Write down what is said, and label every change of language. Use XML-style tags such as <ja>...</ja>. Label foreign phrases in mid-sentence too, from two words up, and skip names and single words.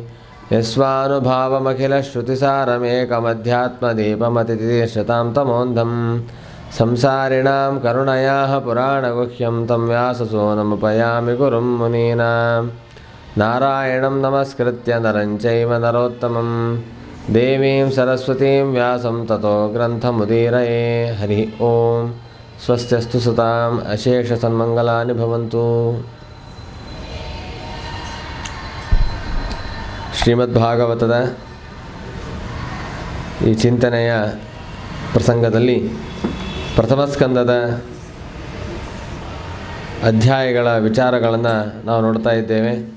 <sa>यस्वानुभावमखिलश्रुतिसारमेकमध्यात्मदीपमतितीर्षतां तमोन्धं संसारिणां करुणयाः पुराणगुह्यं तं व्याससूनमुपयामि गुरुं मुनीनां. नारायणं नमस्कृत्य नरं चैव नरोत्तमं देवीं सरस्वतीं व्यासं ततो ग्रन्थमुदीरये. हरि ओं. स्वस्त्यस्तु सुताम् अशेषसन्मङ्गलानि भवन्तु.</sa> <kn>ಶ್ರೀಮದ್ಭಾಗವತದ ಈ ಚಿಂತನೆಯ ಪ್ರಸಂಗದಲ್ಲಿ ಪ್ರಥಮ ಸ್ಕಂದದ ಅಧ್ಯಾಯಗಳ ವಿಚಾರಗಳನ್ನು ನಾವು ನೋಡ್ತಾ ಇದ್ದೇವೆ.</kn>